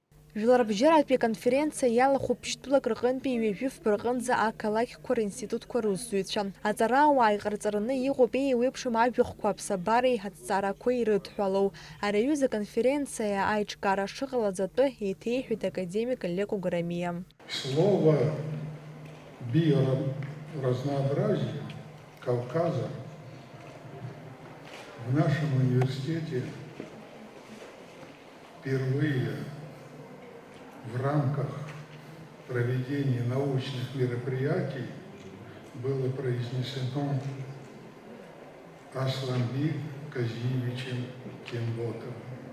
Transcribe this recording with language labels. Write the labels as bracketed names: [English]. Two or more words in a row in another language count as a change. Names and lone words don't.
[Abkhazian] Жларбжьаратәи аконференциа иалахәуп ԥшьтәылак рҟынтәи ҩажәифба рҟынӡа ақалақьқәа ринститутқәа русзуҩцәа. Аҵарауаа иҟарҵараны иҟоуп еиуеиԥшым ажәахәқәа аԥсабареи аҭҵаарақәеи ирыдҳәалоу. Ари аҩыза аконференциа аиҿкаара шыҟалаз атәы еиҭеиҳәеит академик Леко Горамиа. [Russian] Слово биоразнообразие Кавказа в нашем университете впервые в рамках проведения научных мероприятий было произнесено Асланбек Казиевичем Кенботовым.